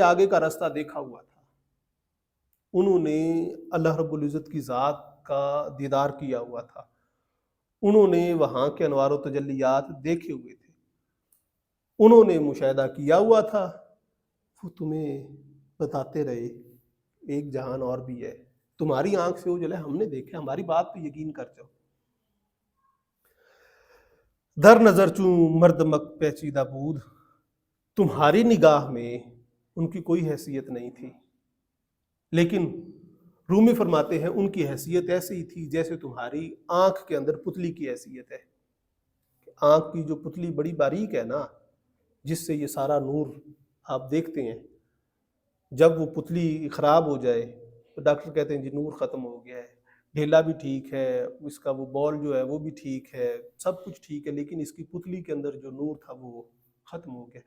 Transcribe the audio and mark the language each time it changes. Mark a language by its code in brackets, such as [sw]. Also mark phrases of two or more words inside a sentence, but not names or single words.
[ur] آگے کا راستہ دیکھا ہوا تھا، انہوں نے اللہ رب العزت کی ذات کا دیدار کیا ہوا تھا، انہوں نے وہاں کے انوار و تجلیات دیکھے ہوئے تھے، انہوں نے مشاہدہ کیا ہوا تھا، وہ تمہیں بتاتے رہے ایک جہان اور بھی ہے، تمہاری آنکھ سے اجلا ہے، ہم نے دیکھا، ہماری بات پہ یقین کر جاؤ۔ [fa] در نظر چوں مردمک پیچیدہ بود، [ur] تمہاری نگاہ میں ان کی کوئی حیثیت نہیں تھی، لیکن رومی فرماتے ہیں ان کی حیثیت ایسی ہی تھی جیسے تمہاری آنکھ کے اندر پتلی کی حیثیت ہے۔ آنکھ کی جو پتلی بڑی باریک ہے نا، جس سے یہ سارا نور آپ دیکھتے ہیں، جب وہ پتلی خراب ہو جائے تو ڈاکٹر کہتے ہیں جی نور ختم ہو گیا ہے، ڈھیلا بھی ٹھیک ہے، اس کا وہ بال جو ہے وہ بھی ٹھیک ہے، سب کچھ ٹھیک ہے، لیکن اس کی پتلی کے اندر جو نور تھا وہ ختم ہو گیا۔